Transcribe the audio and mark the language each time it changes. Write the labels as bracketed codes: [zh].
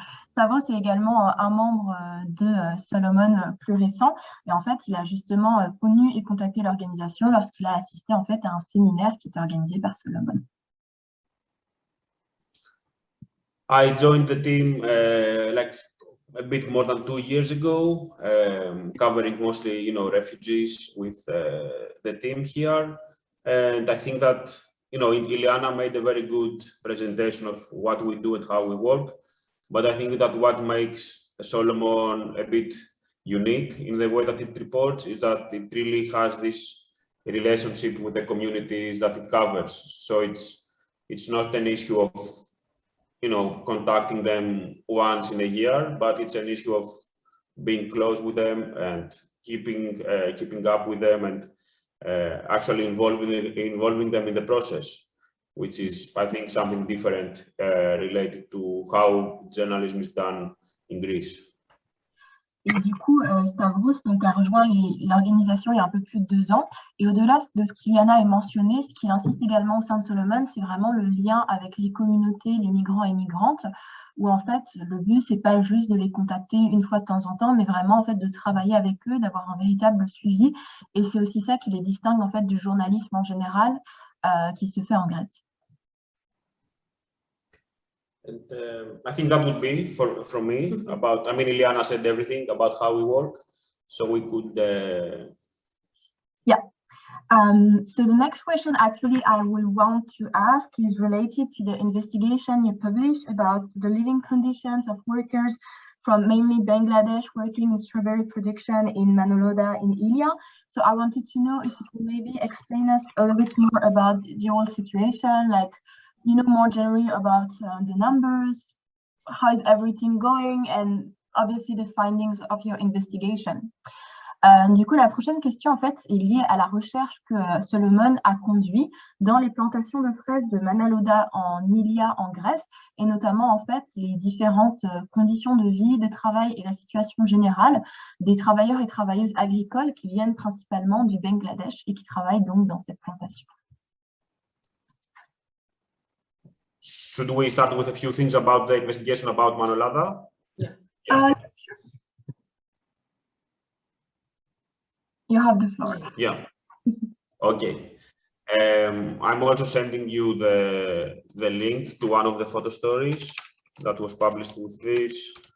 [fr] Stavros est également un membre de Solomon plus récent. Et en fait, il a justement connu et contacté l'organisation lorsqu'il a assisté en fait à un séminaire qui était organisé par Solomon. [en] I joined the team like a bit more than 2 years ago, covering mostly, refugees with the team here. And I think that, Iliana made a very good presentation of what we do and how we work. But I think that what makes Solomon a bit unique in the way that it reports is that it really has this relationship with the communities that it covers. So it's not an issue of, contacting them once in a year, but it's an issue of being close with them and keeping up with them and actually involving them in the process, which is, I think, something different related to how journalism is done in Greece. [fr] Et du coup, Stavros donc, a rejoint l'organisation il y a un peu plus de 2 ans. Et au-delà de ce qu'Iliana a mentionné, ce qui insiste également au sein de Solomon, c'est vraiment le lien avec les communautés, les migrants et migrantes, où en fait, le but, c'est pas juste de les contacter une fois de temps en temps, mais vraiment en fait de travailler avec eux, d'avoir un véritable suivi. Et c'est aussi ça qui les distingue en fait du journalisme en général qui se fait en Grèce. [en] And I think that would be from me about, Iliana said everything about how we work, so we could... Yeah. So the next question actually I will want to ask is related to the investigation you published about the living conditions of workers from mainly Bangladesh working in strawberry production in Manoloda in Ilia. So I wanted to know if you could maybe explain us a little bit more about the whole situation, like, more generally about the numbers. how is everything going, and obviously the findings of your investigation. [fr] Du coup, la prochaine question, en fait, est liée à la recherche que Solomon a conduit dans les plantations de fraises de Manaloda en Ilia, en Grèce, et notamment, en fait, les différentes conditions de vie, de travail et la situation générale des travailleurs et travailleuses agricoles qui viennent principalement du Bangladesh et qui travaillent donc dans cette plantation. [en] Should we start with a few things about the investigation about Manolada? Yeah. You have the floor. Yeah. Okay. I'm also sending you the link to one of the photo stories that was published with this.